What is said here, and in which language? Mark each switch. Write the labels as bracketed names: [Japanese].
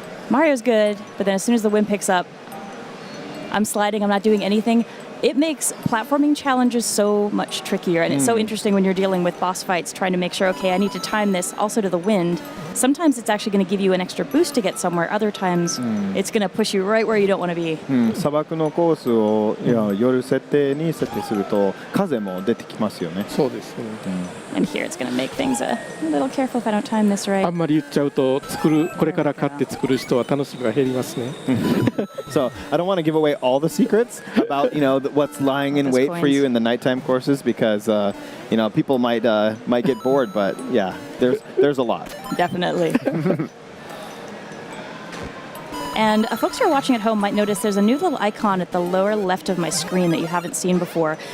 [English] Mario's good, but then as soon as the wind picks up, I'm sliding. I'm not doing anything. It makes platforming challenges so much trickier, and it's so interesting when you're dealing with boss fights, trying to make sure, okay, I need to time this also to the wind. Sometimes it's actually going to give you an extra boost to get somewhere. Other times, it's going to push you right where you don't want to be. [Japanese] 砂漠のコースを夜設定に設定すると風も出てきますよね。そうですね。 [English] And here it's going to make things a little careful if I don't time this [Japanese] あ [English] right. [Japanese] んまり言っちゃうとこれから買って作る人は楽しみが減りますね。 [English] So I don't want to give away all the secrets about what's lying in wait for you in the nighttime courses because people might get bored, but yeah, there's a lot. Definitely. And folks who are watching at home might notice there's a new little icon at the lower left of my screen that you haven't seen before.